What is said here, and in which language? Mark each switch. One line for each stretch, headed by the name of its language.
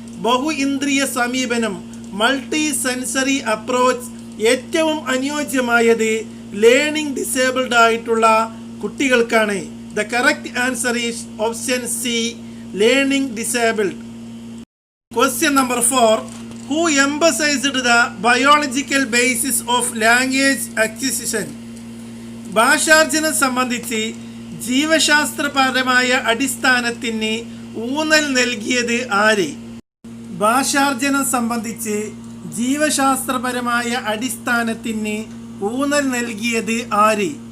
Malayalam: ബഹു ഇന്ദ്രിയ സമീപനം,
English: multi sensory approach
Malayalam: ഏറ്റവും അനുയോജ്യമായത് ലേണിംഗ് ഡിസേബിൾഡ് ആയിട്ടുള്ള കുട്ടികൾക്കാണ്.
English: The correct answer is option C, learning disabled. Question number 4. Who emphasized the biological basis of language acquisition?
Malayalam: ഭാഷാർജ്ജനം സംബന്ധിച്ച് ജീവശാസ്ത്രപരമായ അടിസ്ഥാനത്തിന് ഊന്നൽ നൽകിയത് ആര്? ഭാഷാർജ്ജനം സംബന്ധിച്ച് ജീവശാസ്ത്രപരമായ അടിസ്ഥാനത്തിന് ഊന്നൽ നൽകിയത് ആര്?